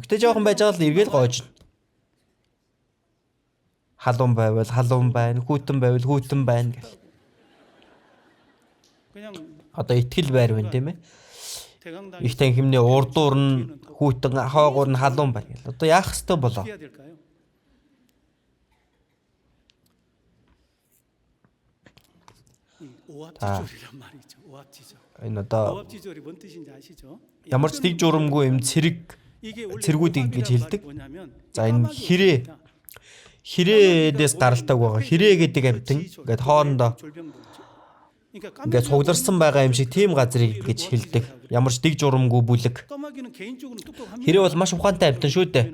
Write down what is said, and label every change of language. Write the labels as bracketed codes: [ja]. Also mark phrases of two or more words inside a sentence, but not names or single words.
[mn] Тэгээ жоохон байж байгаа л эргээл гоожно. Халуун байвал халуун байна, хүүтэн байвал хүүтэн байна гэл. Одоо итгэл байр байна тийм ээ. Их танхимны урдуур нь хүүтэн, хойгуур нь халуун байна гэл. Одоо яах ёстой болоо? [ko] 오합지졸이란 말이죠. 오합지졸. [mn] Энэ одоо [ko] 오합지졸이 뭔 뜻인지 아시죠? [mn] ямар ч дэг журамгүй юм цэргүүдийг ингэж хэлдэг. За энэ хэрээдээс гаралтай байгаа. Хэрээ гэдэг амьтан ингээд хоорондоо ингээд цугларсан байгаа юм шиг тийм газрыг ингэж хэлдэг. Ямар ч дэг журамгүй бүлэг. Хэрээ бол маш ухаантай амьтан шүү дээ.